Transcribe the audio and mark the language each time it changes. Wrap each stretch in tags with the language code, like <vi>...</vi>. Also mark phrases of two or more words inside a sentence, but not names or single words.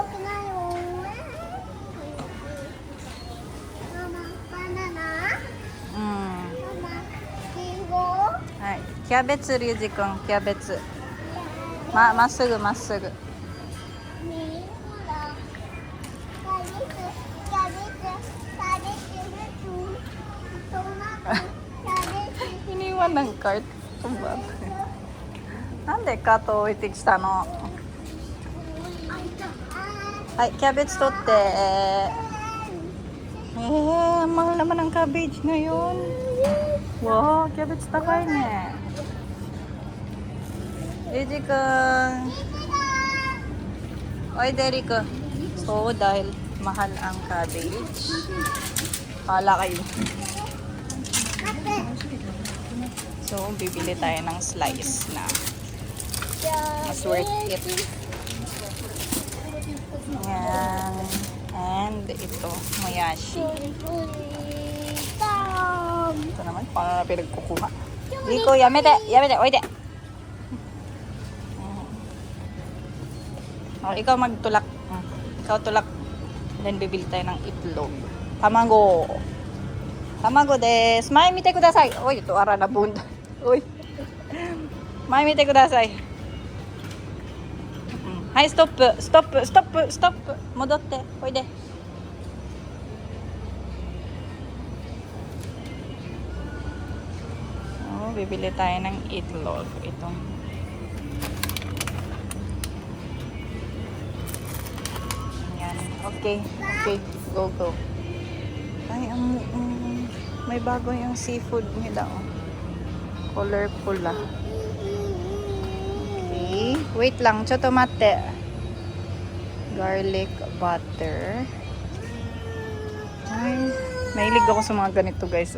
<ja>Hai, cabbage, Ryuji kun, cabbage. まっすぐ、まっすぐ.</ja> <tl>Iniwan ng cart.</tl> <ja>なんでカート置いてきたの? はい、キャベツ取って。</ja> <tl>mahal naman ang cabbage ngayon.</tl> <ja>Wow, cabbage takay ne. Ryuji kun.</ja> <tl>Oy, Derek. So, dahil mahal ang cabbage. Hala kayo. So, bibili tayo ng slice na mas</tl> <en>worth it.</en> <tl>Yan. And ito, moyashi. Ito naman, paano na pinagkukuha? Rico,</tl> <ja>やめて!やめて!おいで!</ja> <tl>Oh, ikaw magtulak. Ikaw tulak. Then, bibili tayo ng itlog.</tl> <ja>Tamago. 卵です。前見てください.</ja> <tl>Oy, ito ara na bunda. Oy.</tl> <ja>前見てください. Hai,</ja> <en>stop, stop, stop, stop.</en> <ja>戻って、おいで.</ja> <tl>Oh, bibili tayo ng itlog. Ito. Yan.</tl> <en>Okay, okay. Go, go.</en> <tl>Ay, may bago yung seafood nila.</tl> <en>Oh. Colorful ah. Okay. Wait lang. Chotomate. Garlic butter.</en> <tl>Ay, mahilig ako sa mga ganito guys.</tl>